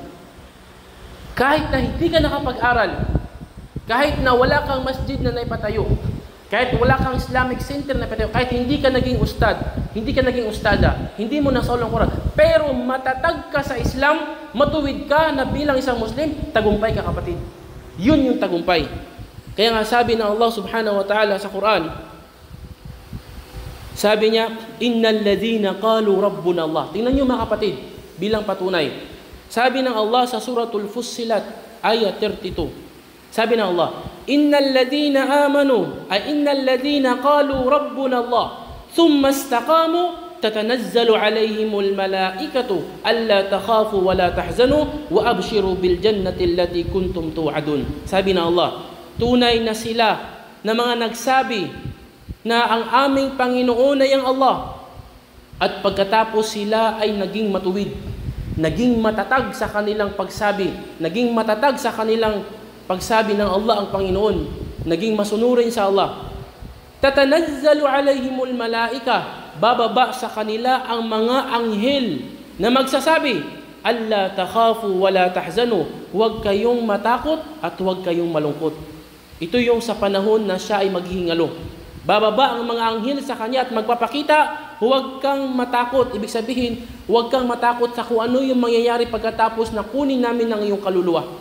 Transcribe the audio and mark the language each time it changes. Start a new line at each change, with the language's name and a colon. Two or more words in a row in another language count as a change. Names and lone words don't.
Filipino: Kahit na hindi ka nakapag-aral, kahit na wala kang masjid na naipatayo, kahit wala kang Islamic center na patayo, kahit hindi ka naging ustad, hindi ka naging ustada, hindi mo nasa ulang Quran, pero matatag ka sa Islam, matuwid ka na bilang isang Muslim, tagumpay ka, kapatid. Yun yung tagumpay. Kaya nga sabi ng
Arabic: الله سبحانه وتعالى
Filipino: sa Quran, sabi niya,
Arabic: إن الذين قالوا ربنا الله.
Filipino: Tingnan niyo mga kapatid, bilang patunay. Sabi ng Allah sa suratul Fussilat, ayat 32. Sabi ng Allah,
Arabic: إن الذين آمنوا
Filipino: ay
Arabic: إن الذين قالوا ربنا الله ثم استقاموا تتنزل عليهم الملائكة ألا تخافوا ولا تحزنوا وأبشروا بالجنة التي كنتم توعدون.
Filipino: Sabi ng Allah, tunay na sila na mga nagsabi na ang aming Panginoon ay ang Allah, at pagkatapos sila ay naging matuwid, naging matatag sa kanilang pagsabi, naging matatag sa kanilang pagsabi ng Allah ang Panginoon, naging masunurin sa Allah.
Arabic: تتنزل عليهم الملائكة,
Filipino: bababa sa kanila ang mga anghel na magsasabi,
Arabic: ألا تخافوا ولا تحزنوا,
Filipino: huwag kayong matakot at huwag kayong malungkot. Ito yung sa panahon na siya ay maghihingalo. Bababa ang mga anghel sa kanya at magpapakita, huwag kang matakot. Ibig sabihin, huwag kang matakot sa kung ano yung mangyayari pagkatapos na kunin namin ng iyong kaluluwa.